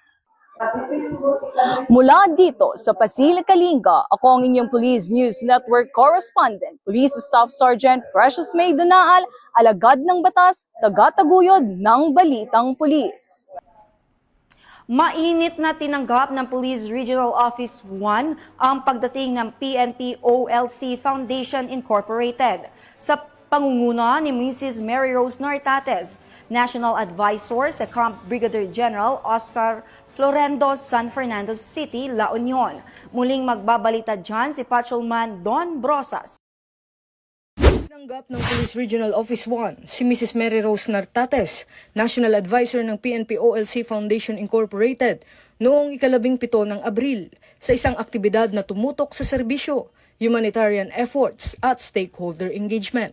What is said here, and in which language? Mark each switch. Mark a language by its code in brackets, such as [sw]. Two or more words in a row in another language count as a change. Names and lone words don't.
[tl] Mula dito sa Pasil, Kalinga, ako ang inyong Police News Network Correspondent, Police Staff Sergeant Precious May Dunaal, alagad ng batas, tagataguyod ng balitang pulis. Mainit na tinanggap ng Police Regional Office 1 ang pagdating ng PNP OLC Foundation Incorporated sa pangunguna ni Mrs. Mary Rose Nartates, National Advisor sa Camp Brigadier General Oscar Florendo, San Fernando City, La Union. Muling magbabalita dyan si Patrolman Don Brosas. Tinanggap ng Police Regional Office 1 si Mrs. Mary Rose Nartates, National Advisor ng PNP OLC Foundation Incorporated, noong ika-17 ng Abril sa isang aktibidad na tumutok sa serbisyo, [en] humanitarian efforts [tl] at [en] stakeholder engagement.